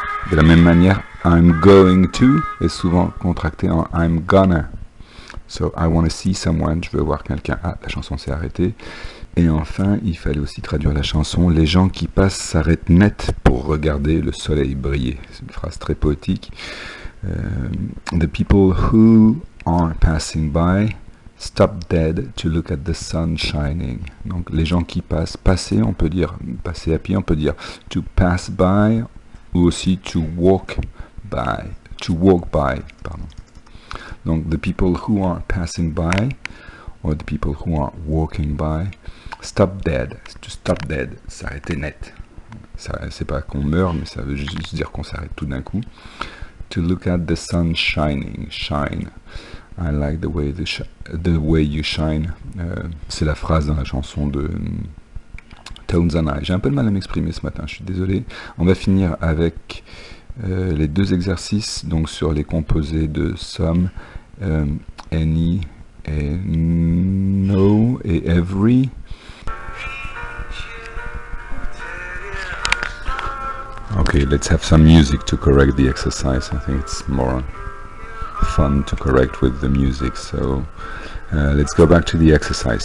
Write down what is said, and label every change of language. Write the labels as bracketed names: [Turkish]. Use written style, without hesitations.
[French] De la même manière, [English] I'm going to [French] est souvent contracté en [English] I'm gonna. So I wanna see someone, [French] je veux voir quelqu'un. Ah, la chanson s'est arrêtée. Et enfin, il fallait aussi traduire la chanson. Les gens qui passent s'arrêtent net pour regarder le soleil briller. C'est une phrase très poétique. [English] The people who are passing by stop dead to look at the sun shining. [French] Donc les gens qui passent, passer, on peut dire passer à pied, on peut dire [English] to pass by [French] ou aussi [English] to walk by, [French] pardon. [English] Donc the people who are passing by or the people who are walking by stop dead. To stop dead, [French] s'arrêter net. C'est pas qu'on meurt, mais ça veut juste dire qu'on s'arrête tout d'un coup. [English] To look at the sun shining, shine. I like the way you shine. [French] C'est la phrase dans la chanson de Tones and I. J'ai un peu de mal à m'exprimer ce matin, je suis désolé. On va finir avec les deux exercices, donc sur les composés de some, any et no et every. [English] Okay, let's have some music to correct the exercise. I think it's more fun to correct with the music. So let's go back to the exercise.